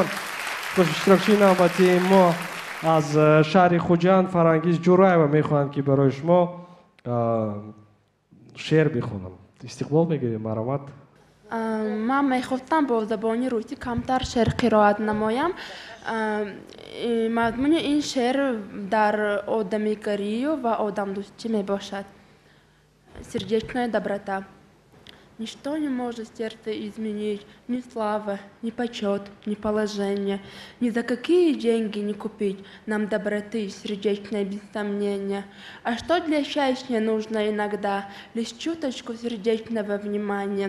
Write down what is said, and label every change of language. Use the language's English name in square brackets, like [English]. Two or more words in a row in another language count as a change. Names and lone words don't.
[Tajik] Хуш иштирокчии навбатии мо аз шаҳри Хуҷанд Фарангиз Ҷӯраева мехоҳанд ки барои шумо шеър бихонам. Истиқбол мегирем. Марҳамат. Ман мехостам бо забони русӣ камтар шеър қироат намоям. Мазмуни ин шеър дар одамгарӣ ва одамдӯстӣ мебошад. [Russian] Сердечная доброта. Ничто не может сердце изменить, ни слава, ни почет, ни положение. Ни за какие деньги не купить нам доброты, сердечное без сомнения. А что для счастья нужно иногда? Лишь чуточку сердечного внимания.